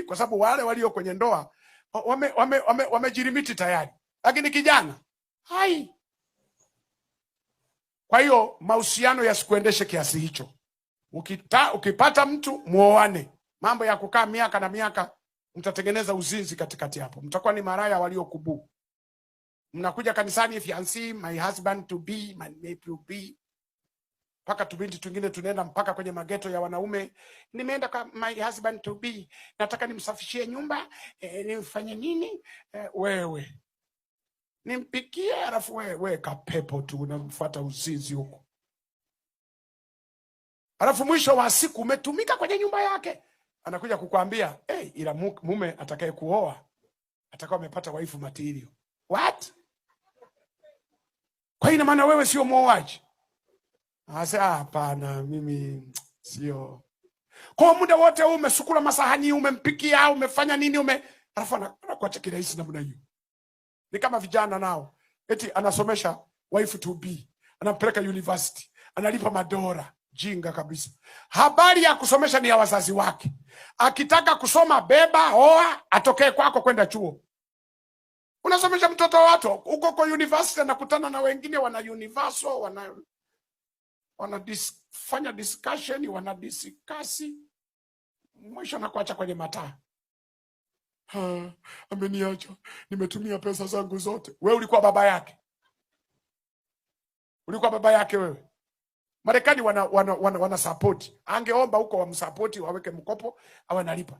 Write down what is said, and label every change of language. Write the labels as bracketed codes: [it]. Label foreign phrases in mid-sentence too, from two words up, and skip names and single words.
[sw] Kwa sababu wale walio kwenye ndoa wamejirimiti tayari, lakini kijana hai. Kwa hiyo mahusiano yasikuendeshe kiasi hicho. Ukipata mtu muoane. Mambo ya kukaa miaka na miaka, mtatengeneza uzinzi katikati hapo. Mtakuwa ni maraya waliokubu. Mnakuja kanisani, [en] if you see my husband to be, my mate to be. [sw] Paka tubinti tungine tunaenda mpaka kwenye mageto ya wanaume. Nimeenda kwa [en] my husband to be. [sw] Nataka nimsafishie nyumba, nimfanye nini? Wewe nimpikie, alafu wewe kapepo tu unamfuata uzinzi huko. Alafu mwisho wa siku umetumika kwenye nyumba yake. Anakuja kukwambia, ila mume atakaye kuoa atakuwa amepata [en] waifu material. What? [sw] Kwa ina maana wewe sio muoaji? Hapana, mimi sio. Kwa muda wote umesukula masahani, umempikia, umefanya nini, alafu anakuacha kirahisi namna hiyo. Ni kama vijana nao. Eti anasomesha [en] wife to be, [sw] anampeleka university, analipa madola. Jinga kabisa. Habari ya kusomesha ni ya wazazi wake. Akitaka kusoma beba, oa, atokee kwako kwenda chuo. Unasomesha mtoto wa watu uko kwa university, anakutana na wengine wana universal, fanya discussion, discuss. Mwisho nakuacha kwenye mataa. Ameniacha. Nimetumia pesa zangu zote. Wewe ulikuwa baba yake wewe. Marekani wana support. Angeomba huko wamsupport, waweke mkopo, awe analipa.